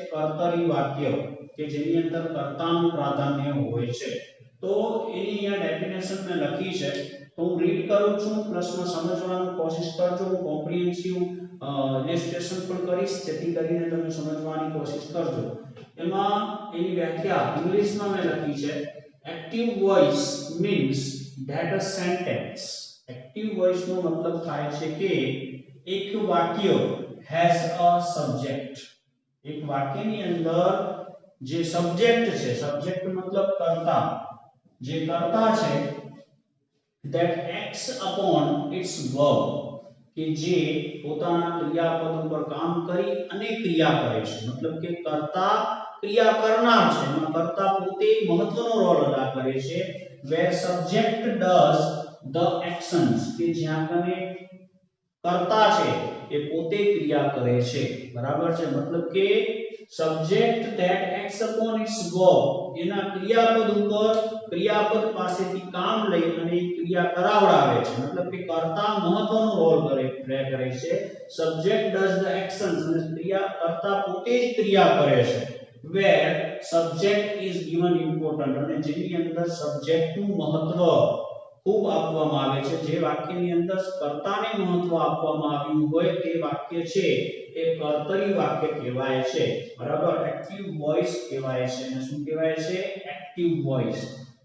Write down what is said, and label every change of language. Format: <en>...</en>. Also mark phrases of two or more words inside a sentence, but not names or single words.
<gu>કર્તરી વાક્ય કે જેની અંદર કર્તાનું પ્રાધાન્ય હોય છે. તો એની અહીંયા ડેફિનેશન મેં લખી છે, તો હું રીડ કરું છું, પ્રશ્ન સમજવાની કોશિશ કરજો. હું</gu> <en>comprehensive illustration</en> <gu>પણ કરીશ જેથી કરીને તમે સમજવાની કોશિશ કરજો. એમાં એની વ્યાખ્યા ઇંગ્લિશમાં મેં લખી છે,</gu> <en>active voice means that a sentence. active voice</en> <gu>નો મતલબ થાય છે કે એક વાક્ય</gu> <en>has a subject.</en> <gu>એક વાક્યની અંદર જે સબ્જેક્ટ છે, સબ્જેક્ટ મતલબ કર્તા, જે કર્તા છે</gu> <en>that acts upon its verb,</en> <gu>કે જે પોતાના ક્રિયાપદ ઉપર કામ કરી અને ક્રિયા કરે છે. મતલબ કે કર્તા ક્રિયા કરનાર છે, એમાં કર્તા પોતે મહત્વનો રોલ અદા કરે છે.</gu> <en>where subject does the actions,</en> <gu>કે જ્યાં કને કર્તા છે એ પોતે ક્રિયા કરે છે, બરાબર છે. મતલબ કે</gu> <en>subject that acts upon its verb,</en> <gu>એના ક્રિયાપદ ઉપર ક્રિયાપદ પાસેથી કામ લઈ અને ક્રિયા કરાવડાવે છે. મતલબ કે કર્તા મહત્વનો</gu> <en>role play</en> <gu>કરે છે.</gu> <en>subject does the actions,</en> <gu>અને ક્રિયા કર્તા પોતે જ ક્રિયા કરે છે.</gu> <en>where subject is given important,</en> <gu>અને જેની અંદર સબ્જેક્ટ નું મહત્વ ખૂબ આપવામાં આવે છે. જે વાક્યની અંદર કર્તાને મહત્વ આપવામાં આવ્યું હોય તે વાક્ય છે એ કર્તરી વાક્ય કહેવાય છે, બરાબર.</gu> <en>active voice</en> <gu>કહેવાય છે. અને શું કહેવાય છે?</gu> <en>active voice.</en>